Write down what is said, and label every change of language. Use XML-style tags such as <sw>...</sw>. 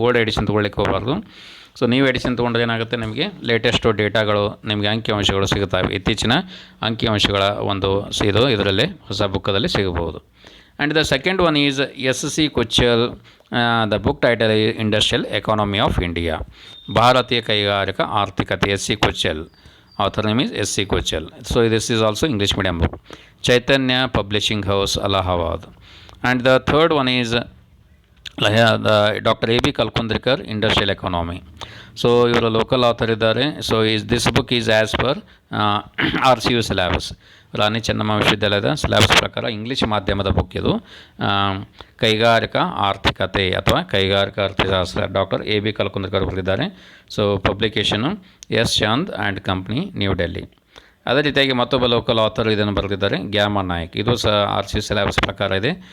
<kn>Old edition ತೊಗೊಳ್ಳಿಕ್ಕೆ ಹೋಗಬಾರ್ದು. So ನೀವು edition ತೊಗೊಂಡ್ರೆ ಏನಾಗುತ್ತೆ, ನಿಮಗೆ ಲೇಟೆಸ್ಟು ಡೇಟಾಗಳು, ನಿಮಗೆ ಅಂಕಿಅಂಶಗಳು ಸಿಗುತ್ತವೆ. ಇತ್ತೀಚಿನ ಅಂಕಿಅಂಶಗಳ ಒಂದು ಇದು ಇದರಲ್ಲಿ ಹೊಸ ಬುಕ್ಕದಲ್ಲಿ ಸಿಗಬಹುದು.</kn> <en>And the second one is SC Kuchhal. The book title is industrial economy of India,</en> <kn>ಭಾರತೀಯ ಕೈಗಾರಿಕಾ ಆರ್ಥಿಕತೆ,</kn> <en>SC Kuchhal. Author name is SC Kochal. So this is also English medium book. Chaitanya Publishing House, Allahabad. And the third one is the Dr. A.B. Kalkundrikar, Industrial Economy. So your local author idare. So this book is as per RCU syllabus.</en> <kn>Rani Chennamma ವಿಶ್ವವಿದ್ಯಾಲಯದ syllabus ಪ್ರಕಾರ English ಮಾಧ್ಯಮದ book ಇದು. ಕೈಗಾರಿಕಾ ಆರ್ಥಿಕತೆ ಅಥವಾ ಕೈಗಾರಿಕಾ ಅರ್ಥಶಾಸ್ತ್ರ, doctor A.B. ಕಲ್ಕುಂದ್ರಿಕರ್ ಬರೆದಿದ್ದಾರೆ. So ಪಬ್ಲಿಕೇಶನು S Chand and company, new Delhi. ಅದೇ ರೀತಿಯಾಗಿ ಮತ್ತೊಬ್ಬ ಲೋಕಲ್ ಆಥರ್ ಇದನ್ನು ಬರೆದಿದ್ದಾರೆ, ಗ್ಯಾಮ ನಾಯಕ್. ಇದು ಸಹ RCU ಸಿಲೆಬಸ್ ಪ್ರಕಾರ ಇದೆ.</kn>